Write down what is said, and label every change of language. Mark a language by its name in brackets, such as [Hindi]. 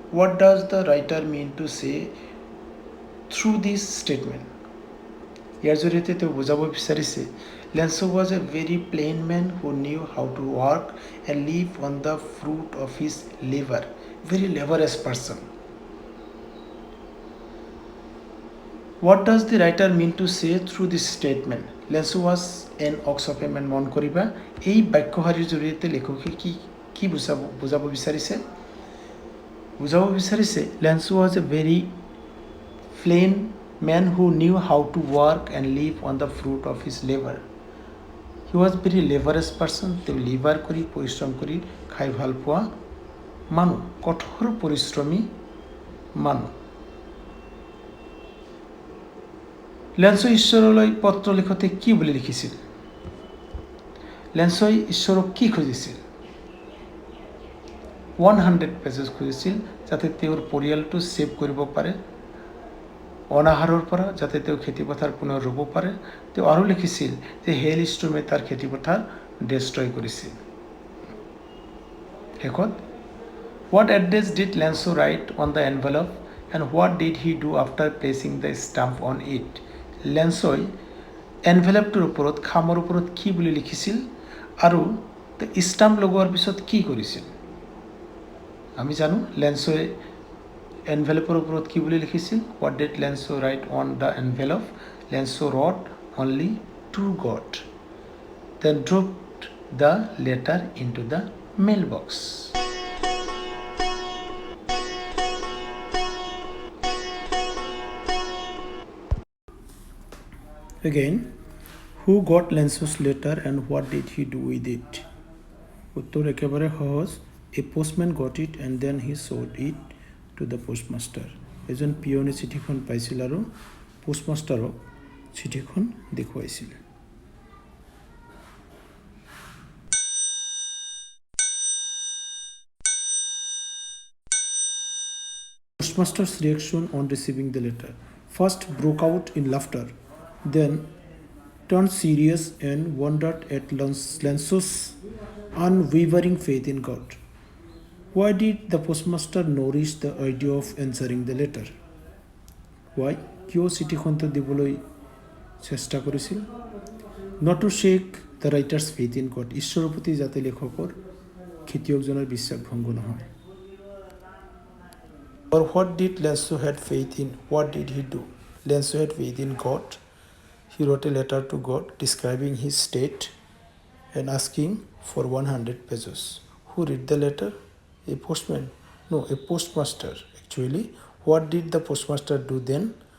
[English] What does the writer mean to say through this statement? [Assamese] ইয়াৰ জৰিয়তে তেওঁ বুজাব বিচাৰিছে, [English] Lencho was a very plain man who knew how to work and live on the fruit of his labour. Very laborious person. What does the writer mean to say through this statement? Lenso was an ox of a man. [Assamese] মন কৰিবা, এই বাক্যশাৰীৰ জৰিয়তে লেখকে কি বুজাব বিচাৰিছে? বুজাব বিচাৰিছে, [English] Lenso was a very plain man who knew how to work and live on the fruit of his labor. He was very laborious person. [Assamese] তেওঁ লিভাৰ কৰি পৰিশ্ৰম কৰি খাই ভাল পোৱা মানুহ, কঠোৰ পৰিশ্ৰমী মানুহ। লেঞ্চো ঈশ্বৰলৈ পত্ৰ লিখোঁতে কি বুলি লিখিছিল? লেঞ্চই ঈশ্বৰক কি খুজিছিল? 100 পেজেছ খুজিছিল, যাতে তেওঁৰ পৰিয়ালটো ছেভ কৰিব পাৰে অনাহাৰৰ পৰা, যাতে তেওঁ খেতিপথাৰ পুনৰ ৰুব পাৰে। তেওঁ আৰু লিখিছিল যে হেল ষ্টৰ্মে তাৰ খেতিপথাৰ ডেষ্ট্ৰয় কৰিছিল। [English] শেষত, what address did Lencho write on the envelope? And what did he do after placing the stamp on it? [Assamese] লেন্সই এনভেলপটোৰ ওপৰত খামৰ ওপৰত কি বুলি লিখিছিল আৰু ষ্টাম্প লগোৱাৰ পিছত কি কৰিছিল? আমি জানো লেন্সই এনভেলপৰ ওপৰত কি বুলি লিখিছিল? [English] What did Lenso write on the envelope? Lenso wrote only to God. Then dropped the letter into the mailbox. Again, who got Lenso's letter and what did he do with it? [Bangla] উত্তর একেবারে সহজ. [English] A postman got it and then he showed it to the postmaster. [Assamese] এজন পিয়নে চিঠিখন পাইছিল আৰু পোষ্টমাষ্টাৰক চিঠিখন দেখুৱাইছিল. [English] Postmaster's reaction on receiving the letter. First broke out in laughter, then turned serious and wondered at Lenso's unwavering faith in God. Why did the postmaster nourish the idea of answering the letter? Why? [Assamese] কিয় চিঠিখন দিবলৈ চেষ্টা কৰিছিল? [English] Not to shake the writer's faith in God. [Assamese] ঈশ্বৰৰ প্ৰতি যাতে লেখকৰ খেতিয়কজনৰ বিশ্বাস ভংগ নহয়. [English] Or what did Lenso had faith in? What did he do? Lenso had faith in God. He wrote a letter to God describing his state and asking for 100 pesos. Who read the letter? A postman. No, a postmaster actually. What did the postmaster do then?